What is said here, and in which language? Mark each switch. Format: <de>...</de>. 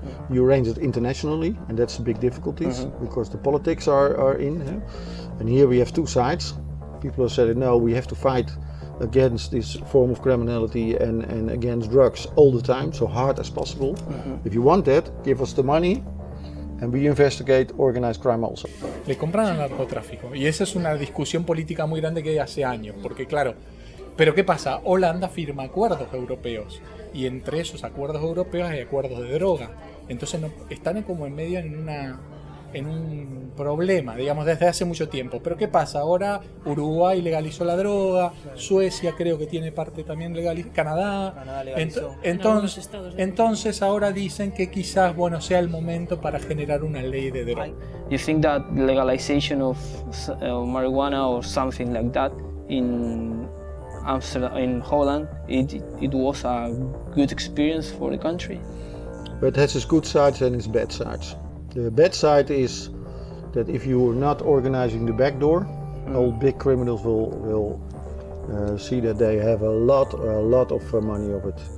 <en>You arrange it internationally, and that's the big difficulties, because the politics are in. And here we have two sides. People have said, no, we have to fight against this form of criminality and against drugs all the time, so hard as possible. If you want that, give us the money and we investigate organized crime also.</en> <es>Le compran al narcotráfico, y esa es una discusión política muy grande que hay hace años, porque claro, pero ¿qué pasa? Holanda firma acuerdos europeos, y entre esos acuerdos europeos hay acuerdos de droga, entonces están como en medio en un problema, digamos, desde hace mucho tiempo. Pero ¿qué pasa? Ahora Uruguay legalizó la droga, Suecia creo que tiene parte también legalizada, Canadá legalizó. Entonces ahora dicen que quizás, sea el momento para generar una ley de droga.</es> <en>You think that legalization of marijuana or something like that in Amsterdam, in Holland, it was a good experience for the country? But it has its good sides and its bad sides. The bad side is that if you are not organizing the back door, all big criminals will see that they have a lot of money of it.</en>